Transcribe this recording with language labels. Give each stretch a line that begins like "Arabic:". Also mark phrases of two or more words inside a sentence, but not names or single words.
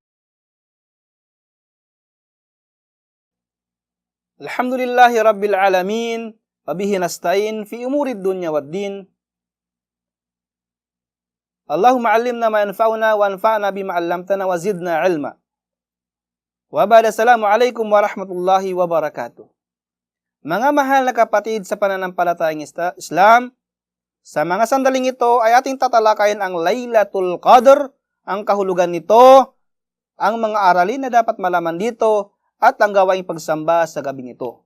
Arabic: الحمد لله رب العالمين وبه نستعين في أمور الدنيا والدين. اللهم علمنا ما ينفعنا وانفعنا بما علمتنا وزدنا علما. وبعد، السلام عليكم ورحمة الله وبركاته.
Filipino: Mga mahal na kapatid sa pananampalatayang Islam, sa mga sandaling ito ay ating tatalakayin ang Laylatul Qadr, ang kahulugan nito, ang mga aralin na dapat malaman dito, at ang gawaing pagsamba sa gabing ito.